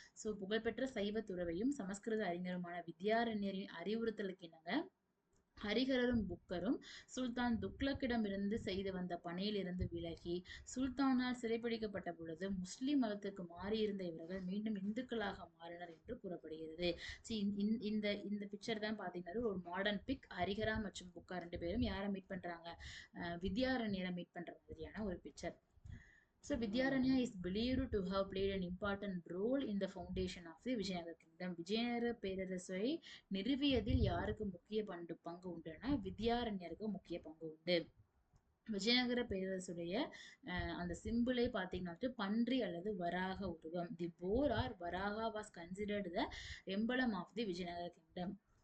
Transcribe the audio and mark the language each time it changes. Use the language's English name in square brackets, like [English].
[Tamil] So புகழ்பெற்ற சைவ துறவையும் சமஸ்கிருத அறிஞருமான வித்யாரண்யரின் அறிவுறுத்தலுக்கு இணங்க ஹரிஹரரும் புக்கரும் சுல்தான் துக்ளக்கிடமிருந்து செய்து வந்த பணியிலிருந்து விலகி சுல்தானால் சிறைப்பிடிக்கப்பட்ட பொழுது முஸ்லிம் மதத்துக்கு மாறியிருந்த இவர்கள் மீண்டும் இந்துக்களாக மாறினர் என்று கூறப்படுகிறது. இந்த பிக்சர் தான் பாத்தீங்கன்னா ஒரு மாடர்ன் பிக். ஹரிஹரா மற்றும் புக்கா ரெண்டு பேரும் யாரை மீட் பண்றாங்க? வித்யாரண்யரை மீட் பண்ற மாதிரியான ஒரு picture. [English] So Vidyaranya is believed to have played an important role in the foundation of the Vijayanagara kingdom. [Tamil] Vijayanagara பேரரசை நிறுவியதில் யாருக்கு முக்கிய பங்கு உண்டுன்னா வித்யாரண்யருக்கு முக்கிய பங்கு உண்டு. விஜயநகர பேரரசுடைய அந்த சிம்பிளை பார்த்தீங்கன்னா பன்றி அல்லது வராக உருவம். [English] The boar or Varaha was considered the emblem of the Vijayanagara kingdom.